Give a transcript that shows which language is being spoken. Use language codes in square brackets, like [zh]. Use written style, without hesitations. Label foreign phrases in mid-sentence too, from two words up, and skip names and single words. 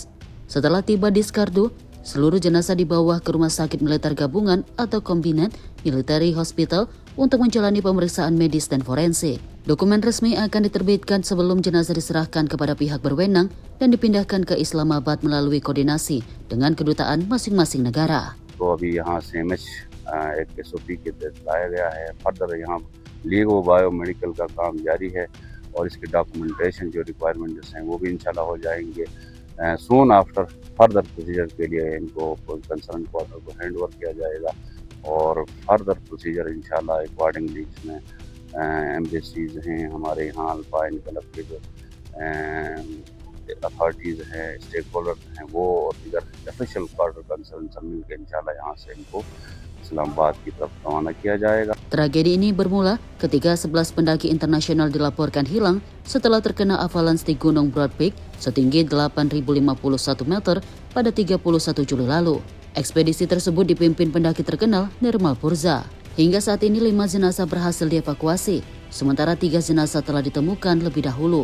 [id] Setelah tiba di Skardu, seluruh jenazah dibawa ke Rumah Sakit Militer Gabungan atau Combined Military Hospital untuk menjalani pemeriksaan medis dan forensik. Dokumen resmi akan diterbitkan sebelum jenazah diserahkan kepada pihak berwenang dan dipindahkan ke Islamabad melalui koordinasi dengan kedutaan masing-masing negara. [ur] تو ابھی یہاں سے ایک SOP کے تحت لایا گیا ہے. فردر یہاں [en] legal biomedical [ur] کا کام جاری ہے اور اس کے ڈاکیومینٹیشن جو ریکوائرمنٹس ہیں وہ بھی انشاءاللہ ہو جائیں گے. [en] soon after further procedure [ur] کے لیے ان کو [en] concern quarter [ur] کو [en] hand over [ur] کیا جائے گا اور [en] further procedure [ur] انشاءاللہ اکارڈنگلی اس میں ایمبیسیز ہیں، ہمارے یہاں الپائن کلب کے جو اتھارٹیز ہیں، سٹیک ہولڈرز ہیں، وہ اور دیگر [en] official quarter concern [ur] سب مل کر انشاءاللہ یہاں سے ان کو اسلام آباد کی طرف روانہ کیا جائے گا. [id] Tragedi ini bermula ketika 11 pendaki internasional dilaporkan hilang setelah terkena avalanche di Gunung Broad Peak setinggi 8.051 meter pada 31 Juli lalu. Ekspedisi tersebut dipimpin pendaki terkenal Nirmal Purza. Hingga saat ini 5 jenazah berhasil dievakuasi, sementara 3 jenazah telah ditemukan lebih dahulu.